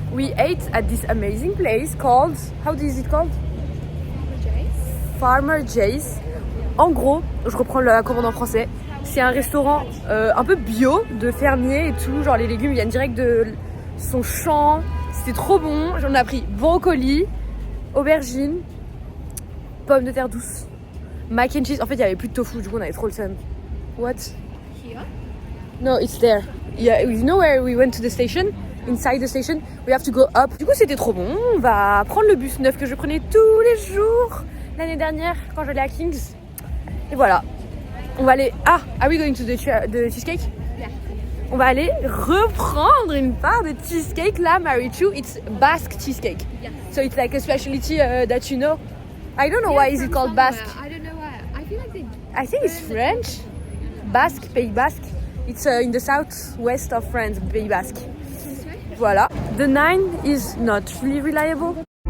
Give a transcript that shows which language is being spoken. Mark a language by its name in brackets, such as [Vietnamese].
[English] We ate at this amazing place called, how is it called? Farmer Jay's. [French] En gros, je reprends la commande en français. C'est un restaurant un peu bio, de fermier et tout. Genre les légumes viennent direct de son champ. C'était trop bon. J'en ai pris brocoli, aubergine, pommes de terre douces, mac and cheese. En fait, il y avait plus de tofu, du coup on avait trop le seum. [English] What? Here? No, it's there. Yeah, you know where we went to the station? Inside the station, we have to go up. [French] Du coup, c'était trop bon. On va prendre le bus 9 que je prenais tous les jours l'année dernière quand j'allais à King's. Et voilà. On va aller. [English] Ah, are we going to the cheesecake? Yeah. [French] On va aller reprendre une part de cheesecake là, Marichu. [English] It's Basque cheesecake. Yeah. So it's like a specialty that you know. I don't know why is it called Basque. I don't know why. I feel like they. I think it's French. Basque, Pays Basque. It's in the southwest of France, Pays Basque. Voilà. The 9 is not really reliable.